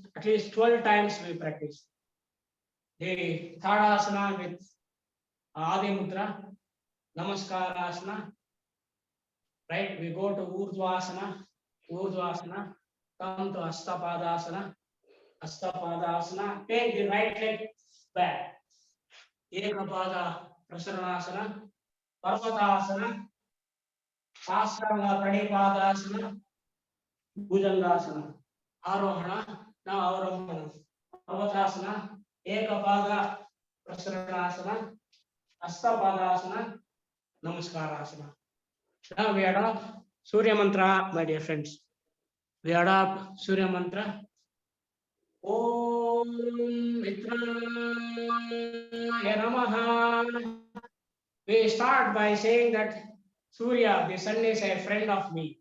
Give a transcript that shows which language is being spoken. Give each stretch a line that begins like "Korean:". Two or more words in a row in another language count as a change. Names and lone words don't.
English: At least 12 times we practice. The Tadasana with Adi Mudra, Namaskarasana. Right, we go to Urdhvasana, Urdhvasana, come to Astapadasana, Astapadasana, take the right leg back. Ekapada Prasaranasana, Parvatasana, Sahasranga Pranipadasana, Bhujangasana, Arohana, now Arohana, Parvatasana, Ekapada Prasaranasana, Astapadasana, Namaskarasana. Now we adopt Surya Mantra, my dear friends. We adopt Surya Mantra.
Sanskrit: Om Mitraya Namaha.
English: We start by saying that Surya, the sun, is a friend of me.